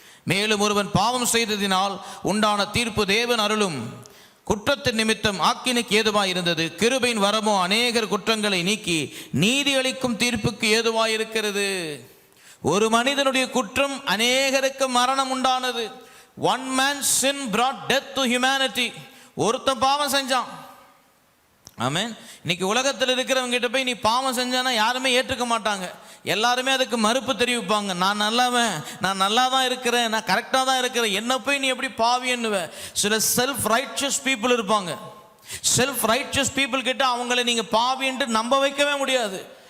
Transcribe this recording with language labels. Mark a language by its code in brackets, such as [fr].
[ta] மேலும் ஒருவன் பாவம் செய்ததினால் உண்டான தீர்ப்பு தேவன் அருளும் குற்றத்தின் நிமித்தம் ஆக்கினைக்கு ஏதுவாய் இருந்தது. கிருபையின் வரமோ அநேகர் குற்றங்களை நீக்கி நீதி அளிக்கும் தீர்ப்புக்கு ஏதுவாய் இருக்கிறது. ஒரு மனிதனுடைய குற்றம் அநேகருக்கு மரணம் உண்டானது. [en] One man's sin brought death to humanity. [ta] ஒருத்தன் பாவம் செஞ்சான். ஆமென். இன்னைக்கு உலகத்தில் இருக்கிறவங்க கிட்ட போய் நீ பாவம் செஞ்சானா யாருமே ஏற்றுக்க மாட்டாங்க. எல்லாருமே அதுக்கு மறுப்பு தெரிவிப்பாங்க. நான் நல்லவன், நான் நல்லா தான் இருக்கிறேன், நான் கரெக்டாக தான் இருக்கிறேன், என்ன போய் நீ எப்படி பாவி என்னுவ? சில [en] self riches people [ta] இருப்பாங்க. செல்ஃப் ரைச்சஸ் பீப்புள் கிட்ட அவங்களை நீங்கள் பாவி என்று நம்ப வைக்கவே முடியாது.